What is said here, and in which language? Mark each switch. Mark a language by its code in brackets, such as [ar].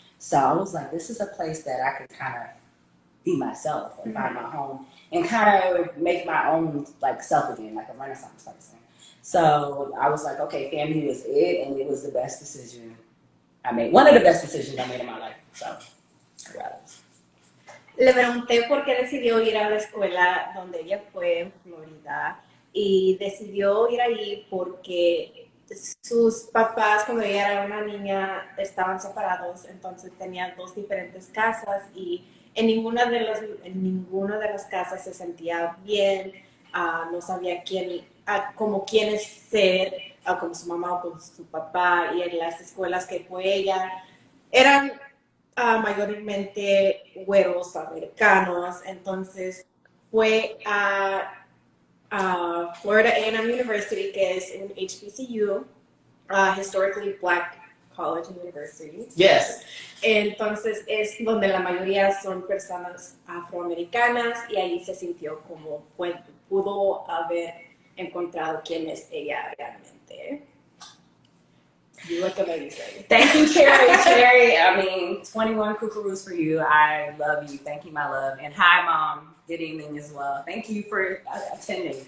[en] So I was like, this is a place that I could kind of be myself and find my home and kind of make my own like self again, like a Renaissance person. So I was like, okay, family was it, and it was the best decision I made. One of the best decisions I made in my life. So, [es] Le pregunté por qué decidió ir a la escuela donde ella fue en Florida y decidió ir ahí porque sus papás, cuando ella era una niña, estaban separados, entonces tenía 2 diferentes casas y en ninguna de las casas se sentía bien, no sabía cómo quién ser, como su mamá o con su papá, y en las escuelas que fue ella eran mayormente güeros americanos, entonces fue a Florida A&M University, que es un HBCU, [en] Historically Black College and University. Yes. [es] Entonces es donde la mayoría son personas afroamericanas y ahí se sintió como pudo haber encontrado quién es ella realmente. [en] You look amazing. Thank you, Cherry. I mean, 21 kookaroos for you. I love you. Thank you, my love. And hi, Mom. Good evening as well. Thank you for attending.